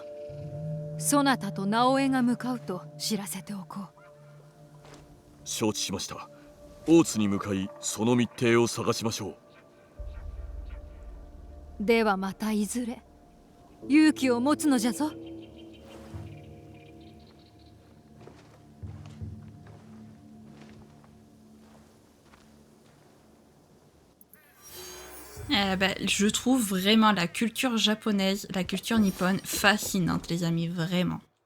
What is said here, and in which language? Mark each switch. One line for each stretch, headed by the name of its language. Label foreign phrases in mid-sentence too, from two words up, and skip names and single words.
Japanese: そなたと直江が向かうと知らせておこう。承知しました。大津に向かいその密偵を探しましょう。ではまたいずれ勇気を持つのじゃぞ。
French: Je trouve vraiment la culture japonaise, la culture nippone fascinante, les amis, vraiment.